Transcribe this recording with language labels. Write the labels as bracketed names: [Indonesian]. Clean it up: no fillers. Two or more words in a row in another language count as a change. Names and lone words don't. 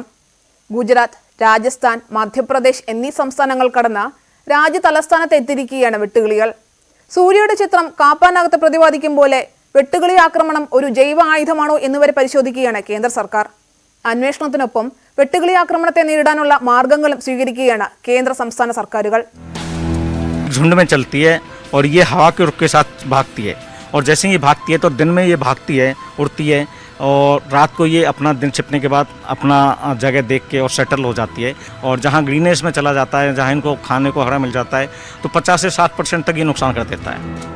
[Malayalam] ഗുജറാത്ത്, രാജസ്ഥാൻ, മധ്യപ്രദേശ് എന്നീ സംസ്ഥാനങ്ങൾ കടന്ന് രാജ്യ തലസ്ഥാനത്ത് എത്തിയിരിക്കുകയാണ് വെട്ടുകിളികൾ. സൂര്യയുടെ ചിത്രം കാപ്പാനകത്ത് പ്രതിപാദിക്കും പോലെ വെട്ടുകിളി ആക്രമണം ഒരു ജൈവ ആയുധമാണോ എന്നുവരെ പരിശോധിക്കുകയാണ് കേന്ദ്ര സർക്കാർ. അന്വേഷണത്തിനൊപ്പം വെട്ടുകിളി ആക്രമണത്തെ നേരിടാനുള്ള മാർഗങ്ങളും സ്വീകരിക്കുകയാണ് കേന്ദ്ര സംസ്ഥാന സർക്കാരുകൾ. [Hindi] झुंड में चलती है और ये हवा के रुख के साथ भागती है, और जैसे ही भागती है तो दिन में ये भागती है, उड़ती है, और रात को ये अपना दिन छिपने के बाद अपना जगह देख के और सेटल हो जाती है. और जहाँ ग्रीनेस में चला जाता है, जहाँ इनको खाने को हरा मिल जाता है, तो 50 से 60% तक ये नुकसान कर देता है.